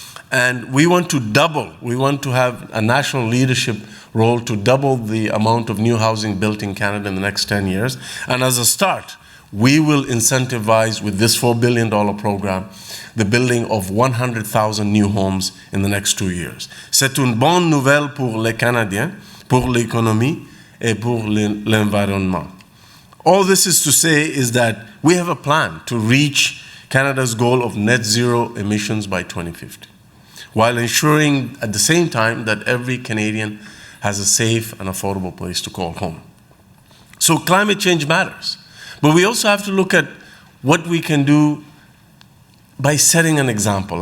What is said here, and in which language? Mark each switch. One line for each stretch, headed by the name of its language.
English: And we want to have a national leadership role to double the amount of new housing built in Canada in the next 10 years. And as a start, we will incentivize with this $4 billion program the building of 100,000 new homes in the next 2 years.
French: C'est une bonne nouvelle pour les Canadiens, pour l'économie, et pour l'environnement.
English: All this is to say is that we have a plan to reach Canada's goal of net zero emissions by 2050, while ensuring at the same time that every Canadian has a safe and affordable place to call home. So climate change matters, but we also have to look at what we can do by setting an example.